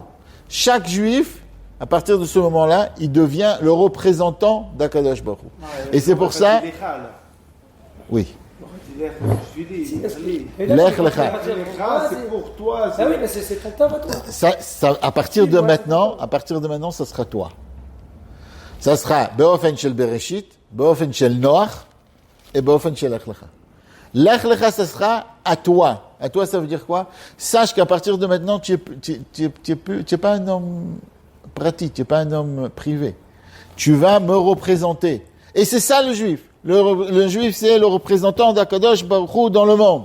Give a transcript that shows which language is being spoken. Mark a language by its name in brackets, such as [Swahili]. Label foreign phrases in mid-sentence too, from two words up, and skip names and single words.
[French] Chaque juif, à partir de ce moment-là, il devient le représentant d' [Hebrew] הקדוש ברוך הוא. [French] Et c'est pour ça... Oui. [Hebrew] לך לך. [French] C'est pour toi. Ah oui, mais c'est ton temps à toi. Ça, à partir de maintenant, ça sera toi. Ça sera [Hebrew] באופן של בראשית, באופן של נח et באופן של לך לך. לך לך, [French] ça sera à toi. À toi, ça veut dire quoi? Sache qu'à partir de maintenant, tu es pas un homme pratique, tu es pas un homme privé. Tu vas me représenter. Et c'est ça le juif. Le juif, c'est le représentant d' [Hebrew] הקדוש ברוך הוא [French] dans le monde.